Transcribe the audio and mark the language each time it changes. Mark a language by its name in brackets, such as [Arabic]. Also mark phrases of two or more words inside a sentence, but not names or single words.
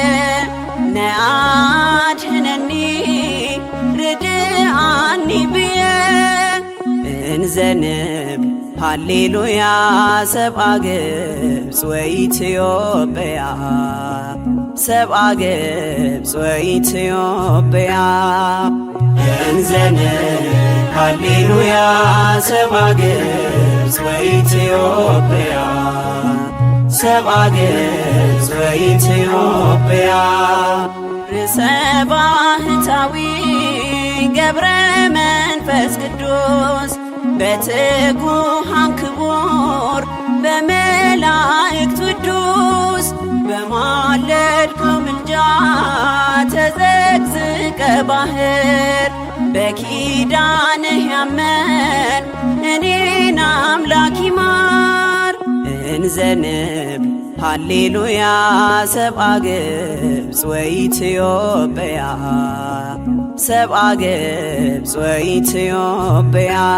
[Geez] ነአድኅነኒ ርድአኒ ብየ እንዘንብ ሃሌሉያ ሰብአ ገጽ ወኢትዮጵያ ሰብአ ገጽ ወኢትዮጵያ እንዘንብ ሃሌሉያ ሰብአ ገጽ ወኢትዮጵያ ሰብአ ገጽ ወኢትዮጵያ ርእሰ ባህታዊ ገብረ መንፈስ ቅዱስ በትጉሃን ክቡር በመላእክት ውዱስ [Amharic] በማለድከው ምልጃ ተዘቅዝቀ ባህር በኪዳንህ ያመን እኔን አምላክ ይማር [Geez] እንዘንብ ሃሌሉያ ሰብአ ገጽ ወኢትዮጵያ [Amharic] ሰብአ ገጽ ወኢትዮጵያ